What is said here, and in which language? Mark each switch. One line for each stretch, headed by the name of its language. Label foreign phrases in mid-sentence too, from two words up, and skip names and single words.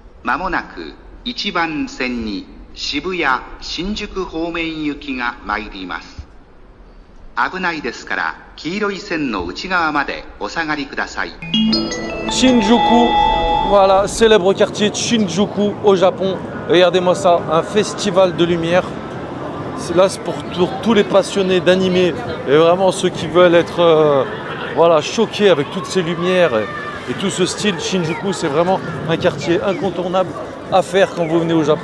Japanese: まもなく1番線に渋谷、新宿方面行きが参ります。危ないですから、黄色い線の内側までお下がりください。
French: Shinjuku, voilà, célèbre quartier de Shinjuku au Japon. Regardez-moi ça, un festival de lumière. Là, c'est pour tous les passionnés d'animé et vraiment ceux qui veulent être voilà, choqués avec toutes ces lumières et tout ce style. Shinjuku, c'est vraiment un quartier incontournable à faire quand vous venez au Japon.